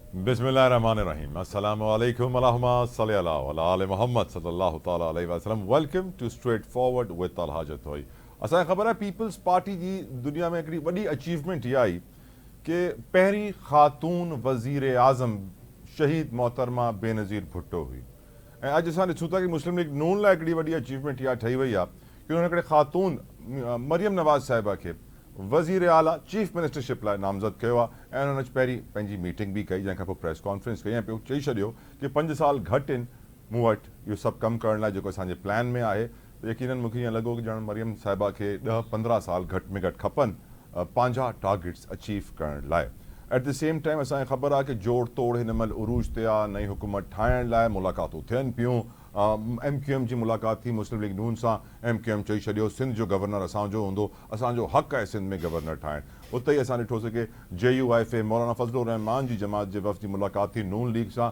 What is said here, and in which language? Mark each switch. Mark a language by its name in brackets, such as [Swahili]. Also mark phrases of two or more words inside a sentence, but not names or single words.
[Arabic] بسم الله الرحمن الرحيم. السلام عليكم ورحمة الله وعلى محمد صلى الله تعالى عليه وسلم. [English] Welcome to Straightforward with Al-Hajat Hoy. [Sindhi] असां ख़बर है पीपल्स पार्टी जी दुनिया में हिकिड़ी वॾी अचीवमेंट इहा आई कि पहिरीं ख़ातून वज़ीर आज़म शहीद मोहतरमा बेनज़ीर भुट्टो हुई ऐं अॼु असां ॾिसूं था कि मुस्लिम लीग नून लाइ हिकिड़ी वॾी अचीवमेंट इहा ठही वई आहे कि उन्हनि हिकिड़े ख़ातून मरियम नवाज़ साहिबा खे वज़ीर आला [English] chief ministership [Sindhi] लाइ नामज़द कयो आहे ऐं उन्हनि पहिरीं पंहिंजी मीटिंग बि कई जंहिंखां पोइ [English] press conference [Sindhi] कई ऐं पोइ चई छॾियो कि 5 साल घटि आहिनि मूं वटि इहो सभु कमु करण लाइ जेको असांजे प्लान में आहे। यकीनन मूंखे ईअं लॻो कि ॼण मरियम साहिबा खे 10-15 साल घटि में घटि खपनि पंहिंजा [English] targets achieve [Sindhi] करण लाइ। [English] at the same time [Sindhi] असांखे ख़बर आहे कि जोड़ तोड़ हिन महिल उरूज ते आहे, नई हुकूमत ठाहिण लाइ मुलाक़ातूं थियनि पियूं। MQM जी मुलाक़ात थी मुस्लिम लीग नून सां। MQM चई छॾियो सिंध जो गवर्नर असांजो हूंदो, असांजो हक़ आहे सिंध में गवर्नर ठाहिणु। उते ई असां ॾिठोसीं कि JUIFA मौलाना फज़लुर रहमान जी जमात जे वफ़द जी मुलाक़ात थी नून लीग सां।